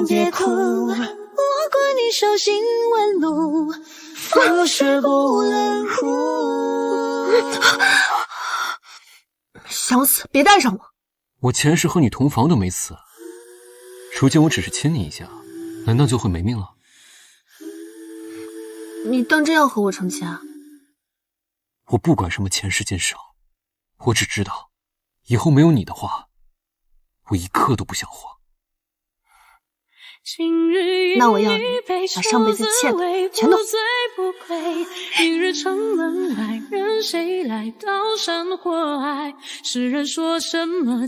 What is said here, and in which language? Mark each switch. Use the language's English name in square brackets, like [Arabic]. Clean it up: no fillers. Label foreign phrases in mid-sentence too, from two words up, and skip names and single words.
[Chinese] 別哭，我管你手心紋路，風雪不冷酷。想死，別帶上我。我前世和你同房都沒死，如今我只是親你一下，難道就會沒命了？你當真要和我成親啊？我不管什麼前世今生，我只知道以後沒有你的話，我一刻都不想活。那我要你把上輩子欠的全都明日城門外，任誰來刀山火海？世人說什麼